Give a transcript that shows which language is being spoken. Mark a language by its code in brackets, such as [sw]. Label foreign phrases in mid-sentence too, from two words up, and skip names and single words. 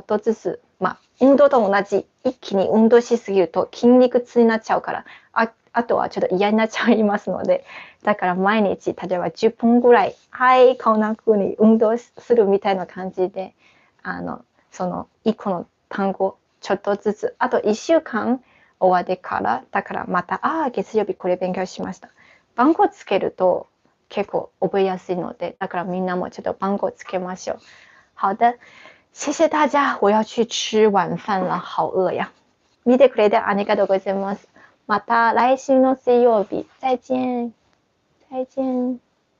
[ja] とずつ、運動と同じ、一気に運動しすぎると筋肉痛になっちゃうから、あとはちょっと嫌になっちゃいますので、だから毎日例えば10分ぐらい、こんな風に運動するみたいな感じで、その1個の単語ちょっとずつ、あと1週間終わってから、だからまた月曜日これ勉強しました。番号つけると結構覚えやすいので、だからみんなもちょっと番号つけましょう。 [zh] 好的，谢谢大家，我要去吃晚饭了，好饿呀。 [ja] 見てくれてありがとうございます。また来週の水曜日、 [zh] 再见。再见。